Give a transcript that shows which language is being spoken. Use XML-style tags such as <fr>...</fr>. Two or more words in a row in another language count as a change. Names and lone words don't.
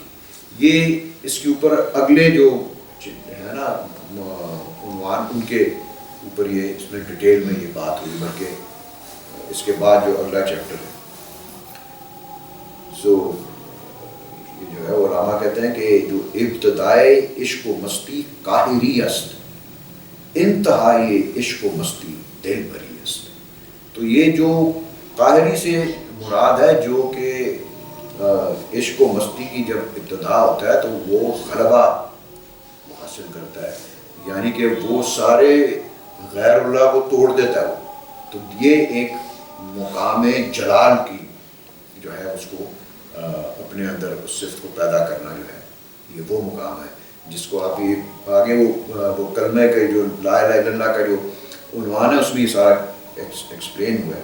<ur>یہ اس کے اوپر اگلے جو ہے نا عنوان، ان کے اوپر یہ اس میں ڈیٹیل میں یہ بات ہوئی، بلکہ اس کے بعد جو اگلا چیپٹر ہے سو یہ جو ہے علماء کہتے ہیں کہ جو</ur> <fa>ابتدائے عشق و مستی قاہری است، انتہائی عشق و مستی دل بری است.</fa> <ur>تو یہ جو قاہری سے مراد ہے جو کہ عشق و مستی کی جب ابتدا ہوتا ہے تو وہ غلبہ حاصل کرتا ہے، یعنی کہ وہ سارے غیر اللہ کو توڑ دیتا ہے. تو یہ ایک مقام جلال کی جو ہے اس کو اپنے اندر اس صفت کو پیدا کرنا جو ہے یہ وہ مقام ہے جس کو آپ یہ آگے وہ کلمہ کے جو</ur> <ar>لا الہ الا اللہ</ar> <ur>کا جو عنوان ہے اس میں یہ سارا ایکسپلین ہوا ہے.</ur>